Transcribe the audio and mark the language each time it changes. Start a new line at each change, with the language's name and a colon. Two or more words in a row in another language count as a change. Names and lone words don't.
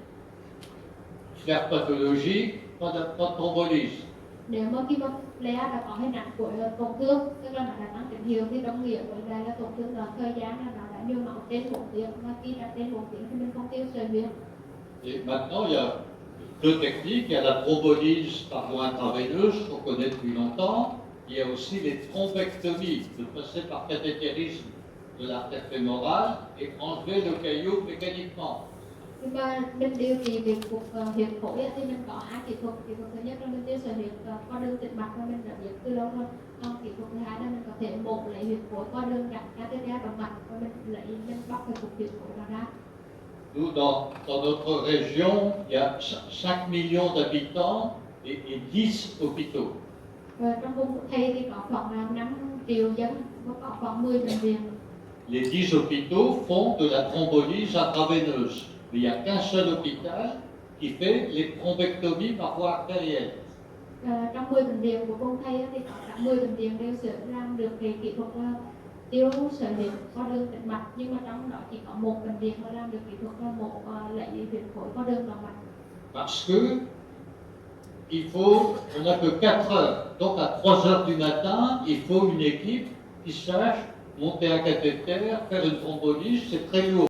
French: Flair pathologique, pas de thrombolyse.
Vietnamese: Nếu mà khi mà leo đã có hình ảnh của tổn thương tức là nó đã tăng tín hiệu thì đồng nghĩa với là tổn thương đó thời gian là nó đã nhồi máu trên 4 tiếng và khi đã trên 4 tiếng thì mình không tiêu sợi huyết.
French: Et maintenant, il y a deux techniques. Il y a la thrombolyse par voie intraveineuse, qu'on connaît depuis longtemps. Il y a aussi les thrombectomies, de passer par cathétérisme de l'artère fémorale et enlever le caillot mécaniquement.
Vietnamese: Nhưng mà mình điều trị về cuộc huyết khối thì mình có hai kỹ thuật. Kỹ thuật thứ nhất là mình tiêu sợi huyết qua đường tĩnh mạch và mình đã biết từ lâu rồi. Còn kỹ thuật thứ hai là mình có thể mổ lấy huyết khối qua đường gắn catheter động mạch và mình bóc cái cục huyết khối đó ra.
French: Nous, dans notre région, il y a 5 millions d'habitants et 10 hôpitaux.
Vietnamese: Trong vùng của thầy thì có khoảng 5 triệu dân và có khoảng 10 bệnh viện.
French: Les 10 hôpitaux font de la thrombolyse intraveineuse. Mais il n'y a qu'un seul hôpital qui fait les thrombectomies par voie artérielle.
Vietnamese: Trong 10 bệnh viện của vùng thầy thì có cả 10 bệnh viện đều sẽ làm được cái kỹ thuật tiêu sợi huyết qua đường tĩnh mạch, nhưng mà trong đó chỉ có một bệnh viện mà làm được kỹ thuật là mổ lấy huyết khối qua đường động mạch.
French: Parce que on n'a que 4 heures. Donc à 3 heures du matin, il faut une équipe qui sache monter un cathéter, faire une thrombolyse, c'est très lourd.